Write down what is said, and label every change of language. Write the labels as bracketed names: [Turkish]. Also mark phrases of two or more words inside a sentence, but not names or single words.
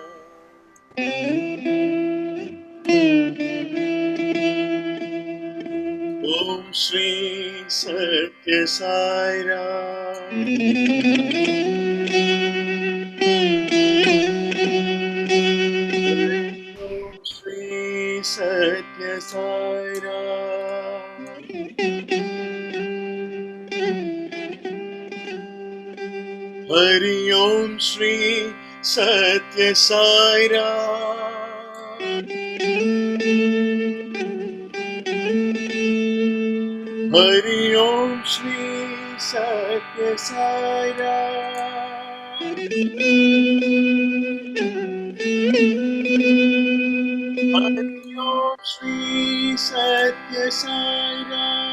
[Sanskrit] ஓம் ஸ்ரீ சத்ய சாய்ராம் ஓம் ஸ்ரீ சத்ய சாய்ராம் ஹரி ஓம் ஸ்ரீ Sathya Saira. Hari Om Shri Sathya Saira. Hari Om Shri Sathya Saira.